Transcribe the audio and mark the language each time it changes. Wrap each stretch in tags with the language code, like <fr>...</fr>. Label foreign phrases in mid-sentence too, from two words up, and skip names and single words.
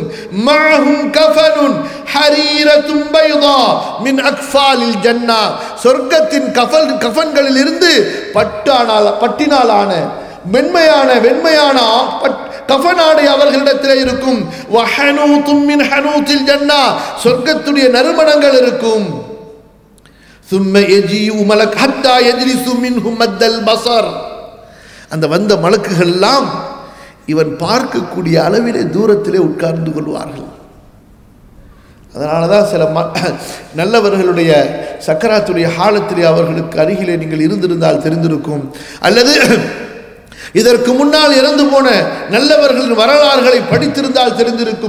<ar>معهم كفن حريرة بيضاء من أكفان الجنة,</ar> <ta>சொர்க்கத்தின் கஃபன்களில் இருந்து பட்டினாலான வெண்மையான கஃபனாடை அவர்களிடத்தில் இருக்கும்.</ta> <ar>وحنوط من حنوط الجنة,</ar> <ta>சொர்க்கத்துடைய நறுமணங்கள் இருக்கும்.</ta> <ar>ثم يجيء ملك حتى يجلس منهم مد البصر,</ar> <ta>அந்த வந்த மலக்குகள் எல்லாம் இவன் பார்க்கக்கூடிய அளவிலே தூரத்திலே உட்கார்ந்து கொள்வார்கள். அதனாலதான் சில நல்லவர்களுடைய சக்கராத்துடைய ஹாலத்திலே அவர்களுக்கு அருகிலே நீங்கள் இருந்திருந்தால் தெரிந்திருக்கும், அல்லது இதற்கு முன்னால் இறந்து போன நல்லவர்களின் வரலாறுகளை படித்திருந்தால் தெரிந்திருக்கும்.</ta>